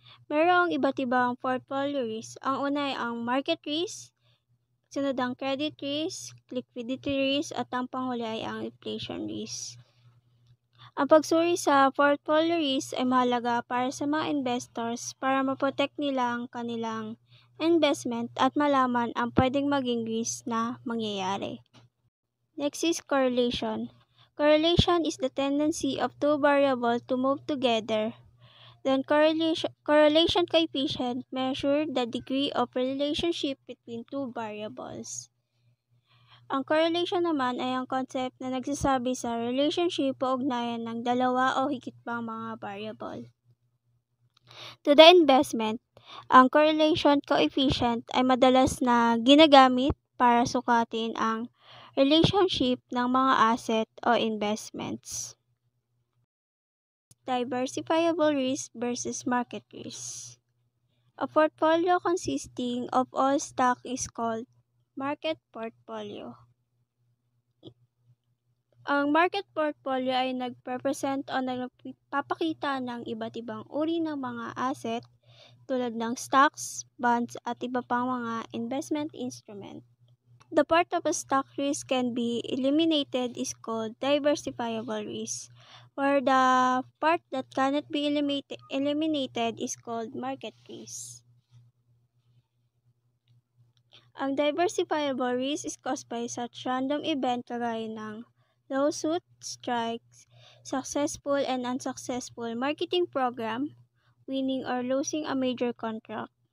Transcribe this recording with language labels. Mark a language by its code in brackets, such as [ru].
[tl] Mayroong iba't ibang portfolio risk. Ang una ay ang market risk, sunod ang credit risk, liquidity risk, at ang panghuli ay ang inflation risk. Ang pagsuri sa portfolio risk ay mahalaga para sa mga investors para maprotect nila ang kanilang investment at malaman ang pwedeng maging risk na mangyayari. [en] Next is correlation. Correlation is the tendency of two variables to move together. Then correlation coefficient measure the degree of relationship between two variables. [tl] Ang correlation naman ay ang concept na nagsasabi sa relationship o ugnayan ng dalawa o higit pang mga variable. [en] To the investment, [tl] ang correlation coefficient ay madalas na ginagamit para sukatin ang relationship ng mga asset o investments. [en] Diversifiable risk versus market risk. A portfolio consisting of all stock is called market portfolio. [tl] Ang market portfolio ay nagrepresent o nagpapakita ng iba't ibang uri ng mga asset tulad ng stocks, bonds, at iba pang mga investment instrument. [en] The part of a stock risk can be eliminated is called diversifiable risk, where the part that cannot be eliminated is called market risk. Ang diversifiable risk is caused by such random event [tl] kagaya ng [en] lawsuit, strikes, successful and unsuccessful marketing program, winning or losing a major contract.